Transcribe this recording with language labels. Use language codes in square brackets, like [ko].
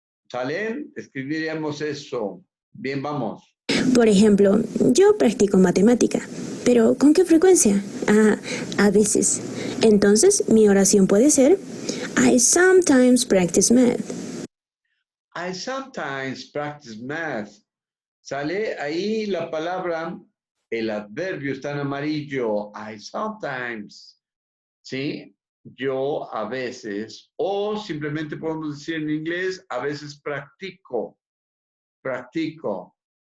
[es] ¿Salen? Escribiríamos eso. Bien, vamos. Por ejemplo, yo practico matemática, pero ¿con qué frecuencia? A veces. Entonces, mi oración puede ser, [en] I sometimes practice math. I sometimes practice math. [es] Sale ahí la palabra, el adverbio está en amarillo. [en] I sometimes. [es] ¿Sí? Yo a veces. O simplemente podemos decir en inglés, a veces practico. Practico.